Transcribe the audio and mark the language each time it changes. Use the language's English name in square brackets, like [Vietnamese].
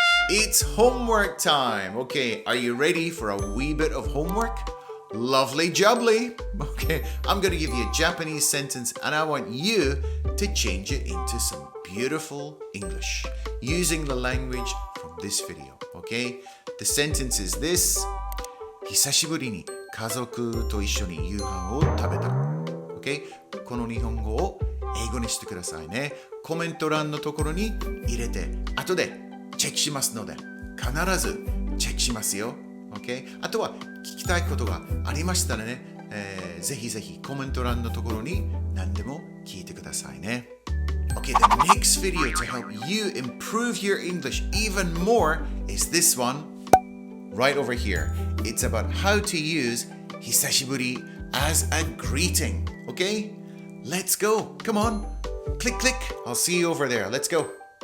[English] It's homework time. Okay, are you ready for a wee bit of homework? Lovely jubbly. Okay, I'm going to give you a Japanese sentence and I want you to change it into some beautiful English using the language from this video. Okay, the sentence is this. [Japanese] 久しぶりに家族と一緒に夕飯を食べた。 Okay, この日本語を英語にしてくださいね。コメント欄のところに入れて後でチェックしますので必ずチェックしますよ。 [English] Okay? [Japanese] あとは聞きたいことがありましたらね、ぜひぜひコメント欄のところに何でも聞いてくださいね。 [English] Okay, the next video to help you improve your English even more is this one right over here. It's about how to use 久しぶり as a greeting. Okay? Let's go. Come on. Click, click. I'll see you over there. Let's go.